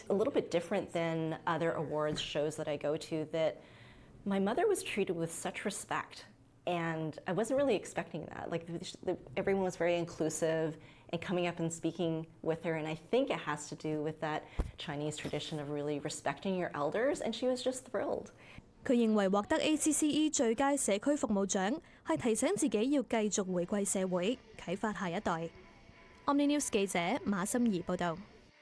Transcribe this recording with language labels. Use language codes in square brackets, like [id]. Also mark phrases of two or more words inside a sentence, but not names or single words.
[en] A little bit different than other awards shows that I go to, that my mother was treated with such respect. And I wasn't really expecting that. Like, everyone was very inclusive and coming up and speaking with her. And I think it has to do with that Chinese tradition of really respecting your elders. And she was just thrilled. [yue] 佢認為獲得 ACCE 最佳社區服務獎係提醒自己要繼續回饋社會，啟發下一代。Omni News 記者馬心怡報導。